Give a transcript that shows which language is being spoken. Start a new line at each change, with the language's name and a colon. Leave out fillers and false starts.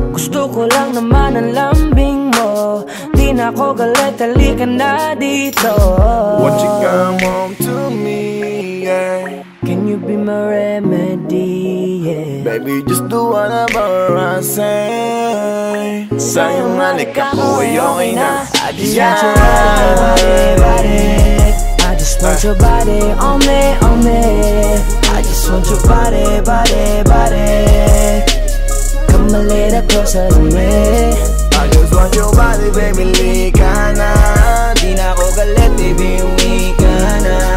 Filipino: Gusto ko lang naman ang lambing mo. Di di na ako galit, halika na dito.
English: Won't you come home to me, yeah? Can you be my remedy, yeah? Baby, just do whatever I say.
Filipino: Sa'yong halik ako ay okay na.
English: I just want your body. I just want your body on me, on me. I just want your body. Come a little closer to me. I just want your body, baby,
Filipino: lika na. Di na ako galit, baby, uwi ka na.